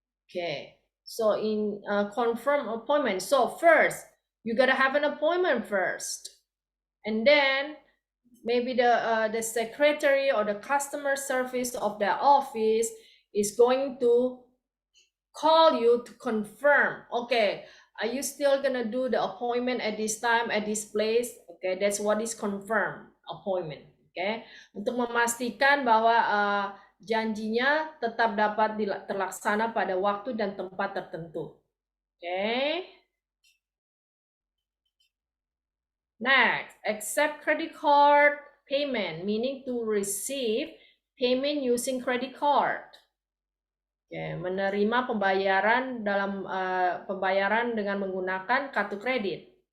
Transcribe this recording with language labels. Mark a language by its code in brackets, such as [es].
[en] Okay, so in confirm appointment. So first, you gotta have an appointment first, and then maybe the secretary or the customer service of the office is going to call you to confirm. Okay, are you still gonna do the appointment at this time at this place? Okay, that's what is confirm appointment. [id] Okay, untuk memastikan bahwa janjinya tetap dapat terlaksana pada waktu dan tempat tertentu. Okay. [en] Next, accept credit card payment, meaning to receive payment using credit card. [id] Okay, menerima pembayaran dalam pembayaran dengan menggunakan kartu kredit.